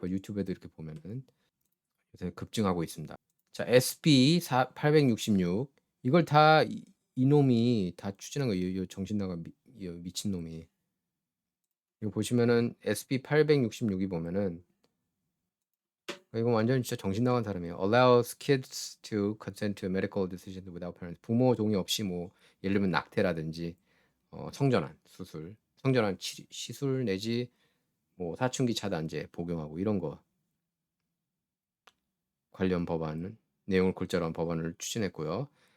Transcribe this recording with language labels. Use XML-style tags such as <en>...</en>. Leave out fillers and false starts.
<ko>유튜브에도 이렇게 보면은 요새 급증하고 있습니다. 자, SB 866 이걸 다 이놈이 다 추진한 거예요. 이 정신 나가 미친 놈이. 이거 보시면은 SB 866이 보면은 이건 완전 진짜 정신 나간 사람이에요.</ko> <en>Allows kids to consent to medical decisions without parents.</en> <ko>부모 동의 없이 뭐 예를 들면 낙태라든지 성전환 수술, 성전환 시술 내지 뭐 사춘기 차단제 복용하고 이런 거 관련 법안 내용을 골자로 한 법안을 추진했고요.</ko>